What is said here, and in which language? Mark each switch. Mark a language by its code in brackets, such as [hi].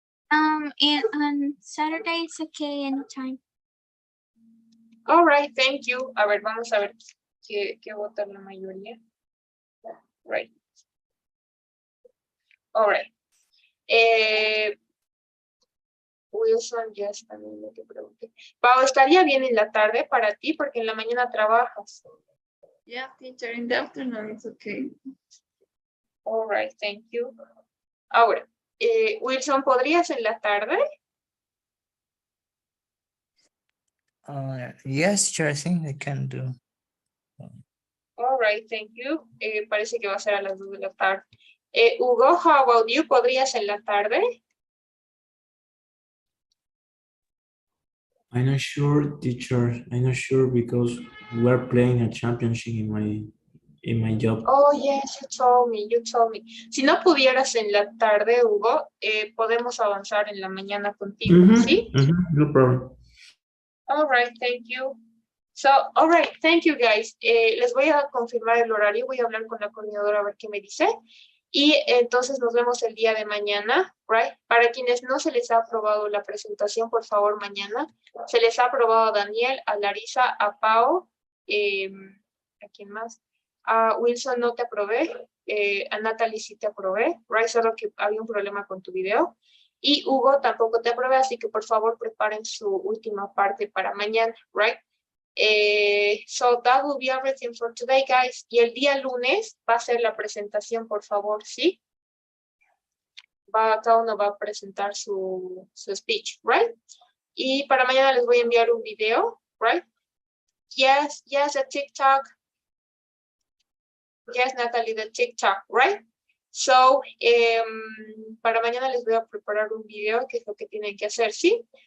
[en] And on Saturday it's okay anytime. All right, thank you. [es] A ver, vamos a ver qué vota la mayoría. Right. [en] All right. [es] Wilson, yes, también lo que pregunté. Pau, ¿estaría bien en la tarde para ti? Porque en la mañana trabajas. [en] Yeah, teacher, in the afternoon it's okay. All right, thank you. [es] Ahora, Wilson, ¿podrías en la tarde? [en] Yes, sure, I think I can do. All right, thank you. [es] Parece que va a ser a las 2 de la tarde. [en] Hugo, how about you? [es] ¿Podrías en la tarde? [en] I'm not sure, teacher. I'm not sure because we're playing a championship in my job. Oh, yes, you told me. [es] Si no pudieras en la tarde, Hugo, podemos avanzar en la mañana contigo, ¿sí? [en] No problem. All right, thank you. So, all right, thank you guys. [es] Les voy a confirmar el horario, voy a hablar con la coordinadora a ver qué me dice. Y entonces nos vemos el día de mañana, right? Para quienes no se les ha aprobado la presentación, por favor, mañana. Se les ha aprobado a Daniel, a Larisa, a Pau, ¿a quién más? A Wilson no te aprobé, a Natalie sí te aprobé, right? Solo que había un problema con tu video. Y Hugo tampoco te aprobé, así que por favor preparen su última parte para mañana, right? [en] So that will be everything for today, guys. [es] Y el día lunes va a ser la presentación, por favor, ¿sí? Cada uno va a presentar su speech, right? Y para mañana les voy a enviar un video, right? [en] Yes, a TikTok. Yes, Natalie, the TikTok, right? [es] So, para mañana les voy a preparar un video, que es lo que tienen que hacer, ¿sí?